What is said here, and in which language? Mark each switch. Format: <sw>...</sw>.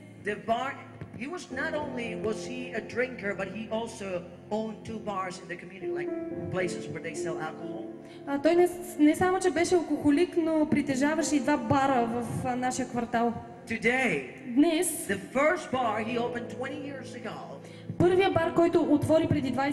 <en>he was not only was he a drinker, but he also owned 2 bars in the community, like places where they sell alcohol.</en> <bg>Той не само, че беше алкохолик, но притежаваше и 2 бара в нашия квартал.</bg> <en>Today,</en> <bg>Днес,</bg> <en>the first bar he opened 20 years ago</en> <bg>първия бар, който отвори преди 20</bg>